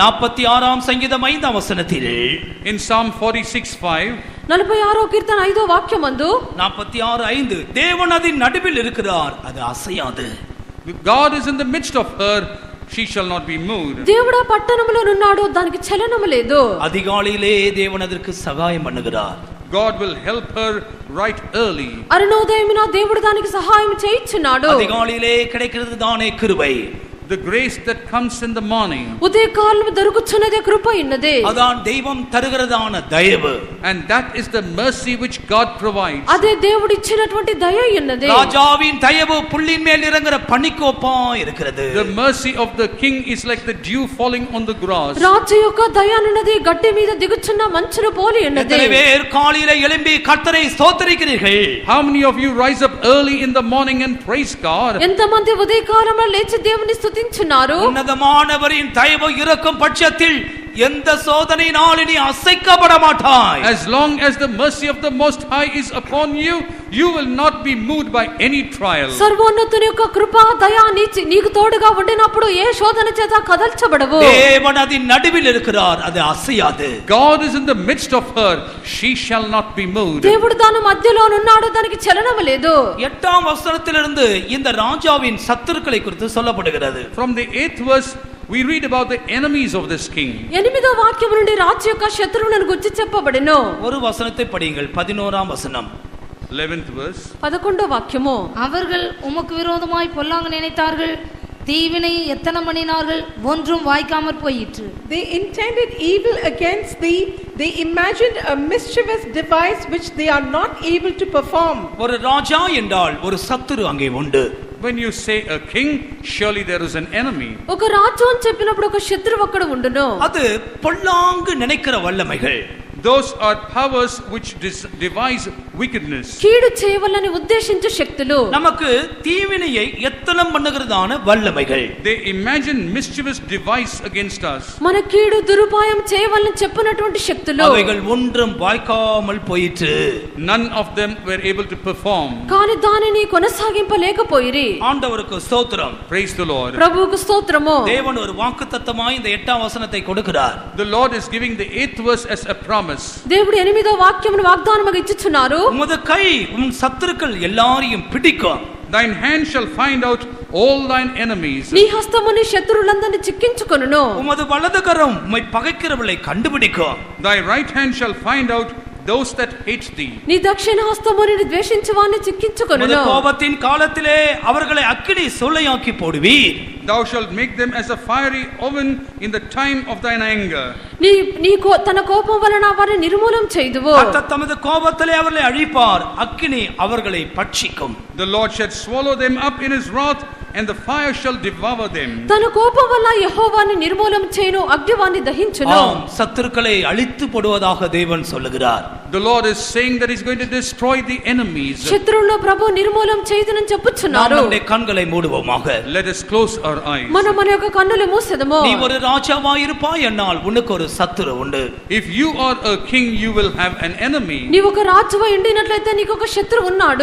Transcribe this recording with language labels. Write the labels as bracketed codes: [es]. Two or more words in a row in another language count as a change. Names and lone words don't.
[te] 46 సంగీతం 5వ వచనத்தில், [en] In Psalm 46:5, [te] 46వ కీర్తన 5వ వాక్యమందు 46:5, [ta] தேவன் அதின் நடுவில் இருக்கிறார், அது அசையாது. [en] God is in the midst of her, she shall not be moved. [te] దేవుడు పట్టణములో ఉన్నాడు, దానికి చలనము లేదు. [ta] அதிகாலையிலே தேவன் அதற்கு சகாயம் பண்ணுகிறார். [en] God will help her right early. [te] అరుణోదయమున దేవుడు దానికి సహాయం చేయుచున్నాడు. [ta] அதிகாலையிலே கிடைக்கிறது தானே கிருபை. [en] The grace that comes in the morning. [te] ఉదయకాలము దొరుకుచున్నదే కృప ఉన్నదే. [ta] அதான் தெய்வம் தருகிறதான தயவு. [en] And that is the mercy which God provides. [te] అదే దేవుడు ఇచ్చినటువంటి దయ ఉన్నదే. [ta] ராஜாவின் தயவு புல்லின் மேல் இறங்குற பனிக்கோப்பா இருக்கிறது. [en] The mercy of the king is like the dew falling on the grass. [te] రాజు యొక్క దయ అన్నది గడ్డి మీద దిగుచున్న మంచును పోలి ఉన్నదే. [ta] எத்தனை பேர் காலையிலே எழும்பி கர்த்தரை ஸ்தோத்திரிக்கிறீர்கள்? [en] How many of you rise up early in the morning and praise God? [te] ఎంతమంది ఉదయకాలమున లేచి దేవుని స్తుతించుచున్నారు? [ta] உன்னதமானவரின் தயவு இருக்கும் பட்சத்தில் எந்த சோதனையினாலும் நீ அசைக்கப்பட மாட்டாய். [en] As long as the mercy of the Most High is upon you, you will not be moved by any trial. [te] సర్వోన్నతుని యొక్క కృప దయ నీకు తోడుగా ఉండినప్పుడు ఏ శోధన చేత కదల్చబడవు. [ta] தேவன் அதின் நடுவில் இருக்கிறார், அது அசையாது. [en] God is in the midst of her, she shall not be moved. [te] దేవుడు దాని మధ్యలో ఉన్నాడు, దానికి చలనం లేదు. [ta] 8ஆம் வசனத்திலிருந்து இந்த ராஜாவின் சத்துருக்களை குறித்து சொல்லப்படுகிறது. [en] From the 8th verse we read about the enemies of this king. [te] 8వ వాక్యం నుండి రాజు యొక్క శత్రువులను గురించి చెప్పబడెను. [ta] ஒரு வசனத்தை படியுங்கள். 11ஆம் வசனம். [en] 11th verse. [te] 11వ వాక్యము. [ta] அவர்கள் உமக்கு விரோதமாய் பொல்லாங்க நினைத்தார்கள், தீவினை எத்தனை பண்ணினார்கள், ஒன்றும் வாய்க்காமற் போயிற்று. [en] They intended evil against thee. They imagined a mischievous device which they are not able to perform. [ta] ஒரு ராஜா என்றால் ஒரு சத்துரு அங்கே உண்டு. [en] When you say a king, surely there is an enemy. [te] ఒక రాజు అని చెప్పినప్పుడు ఒక శత్రువు అక్కడ ఉండును. [ta] அது பொல்லாங்கு நினைக்கிற வல்லமைகள். [en] Those are powers which devise wickedness. [te] కీడు చేయవలని ఉద్దేశించే శక్తులు. [ta] நமக்கு தீவினையை எத்தனம் பண்ணுகிறதான வல்லமைகள். [en] They imagine mischievous device against us. [te] మన కీడు దురుపాయం చేయవలని చెప్పినటువంటి శక్తులు. [ta] அவைகள் ஒன்றும் வாய்க்காமல் போயிற்று. [en] None of them were able to perform. [te] కానీ దానిని కొనసాగింపలేకపోయిరి. [ta] ஆண்டவருக்கு ஸ்தோத்திரம். [en] Praise the Lord. [te] ప్రభువుకు స్తోత్రము. [ta] தேவன் ஒரு வாக்குத்தத்தமாய் இந்த 8ஆம் வசனத்தை கொடுக்கிறார். [en] The Lord is giving the 8th verse as a promise. [te] దేవుడు 8వ వాక్యమును వాగ్దానముగా ఇచ్చుచున్నారు. [ta] உமது கை உன் சத்துருக்கள் எல்லாரையும் பிடிக்கும். [en] Thine hand shall find out all thine enemies. [te] నీ హస్తము నీ శత్రువులందరిని చిక్కించుకొనును. [ta] உமது வலதுகரம் உம்மை பகைக்கிறவர்களை கண்டுபிடிக்கும். [en] Thy right hand shall find out those that hate thee. [te] నీ దక్షిణ హస్తము నిన్ను ద్వేషించువారిని చిక్కించుకొనును. [ta] உமது கோபத்தின் காலத்திலே அவர்களை அக்கினி சூளையாக்கி போடுவீர். [en] Thou shalt make them as a fiery oven in the time of thine anger. [te] తన కోపం వలన వారిని నిర్మూలం చేయుదువు. [ta] தமது கோபத்திலே அவர்களை அழிப்பார், அக்கினி அவர்களை பட்சிக்கும். [en] The Lord shall swallow them up in his wrath, and the fire shall devour them. [te] తన కోపం వల్ల యెహోవాని నిర్మూలం చేయును, అగ్ని వారిని దహించును. [ta] ஆம், சத்துருக்களை அழித்து போடுவதாக தேவன் சொல்லுகிறார். [en] The Lord is saying that he's going to destroy the enemies. [te] శత్రువులను ప్రభు నిర్మూలం చేయుదునని చెప్పుచున్నారు. [ta] நம்முடைய கண்களை மூடுவோமாக. [en] Let us close our eyes. [te] మన యొక్క కన్నులు మూసెదము. [ta] நீ ஒரு ராஜாவாய் இருப்பாய் என்னால் உனக்கு ஒரு சத்துரு உண்டு. [en] If you are a king, you will have an enemy. [te] నీవు ఒక రాజువై ఉండినట్లయితే నీకు ఒక శత్రువు ఉన్నాడు.